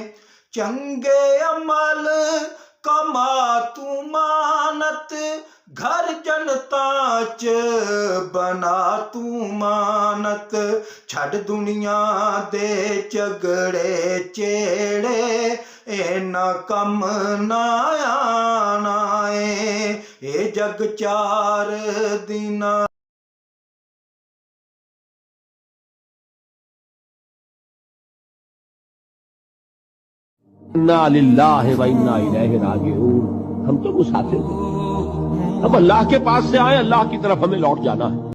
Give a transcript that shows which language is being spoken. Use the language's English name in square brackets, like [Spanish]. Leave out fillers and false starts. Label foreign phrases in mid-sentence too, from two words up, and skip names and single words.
[Punjabi] ਚੰਗੇ ਅਮਲ ਕਮਾ ਤੂੰ ਮਾਨਤ, ਘਰ ਜਨਤਾ ਚ ਬਣਾ ਤੂੰ ਮਾਨਤ। ਛੱਡ ਦੁਨੀਆ ਦੇ ਝਗੜੇ ਚੇੜੇ ਇਹਨਾਂ ਕੰਮ ਨਾ ਆਣਾ ਏ। ਇਹ ਜਗ 4 ਦਿਨਾਂ [Arabic] إنا لله وإنا إليه راجعون. [Hindi] हम तो मुसाफिर हैं, हम अल्लाह के पास से आए, अल्लाह की तरफ हमें लौट जाना है।